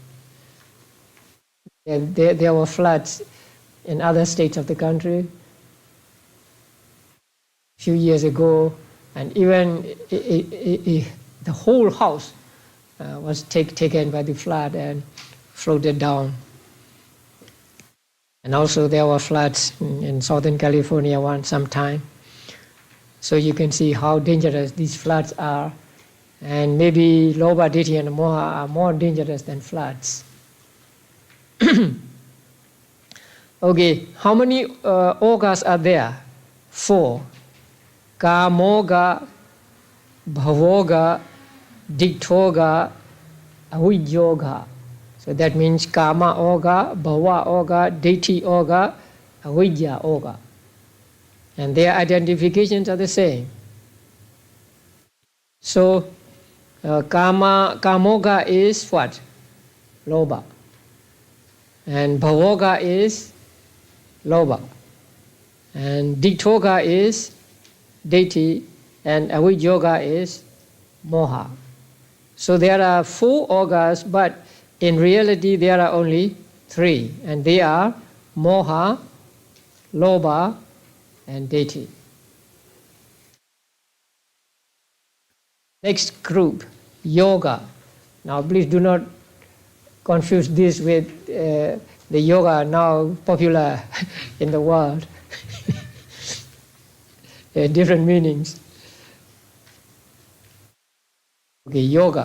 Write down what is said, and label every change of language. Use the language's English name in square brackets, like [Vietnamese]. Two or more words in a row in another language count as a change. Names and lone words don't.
[English] And there were floods in other states of the country a few years ago, and even the whole house was taken by the flood and floated down. And also there were floods in Southern California sometime. So you can see how dangerous these floods are. And maybe [Pali] lobha, ditthi, [English] and moha are more dangerous than floods. Okay, how many oghas are there? 4. [Pali] Kamoga, bhavoga, dikthoga, avijjoga. [English] So that means [Pali] kama ogha, bhava ogha, ditthi ogha, avijja ogha. [English] And their identifications are the same. So kamoga is what? Lobha. And bhavoga is lobha. And dikthoga is ditthi, and avijjoga is moha. So there are 4 oghas, but in reality there are only 3, and they are [Pali] moha, lobha, [English] and ditthi. Next group, yoga. Now please do not confuse this with the yoga now popular in the world. Different meanings. Okay, yoga.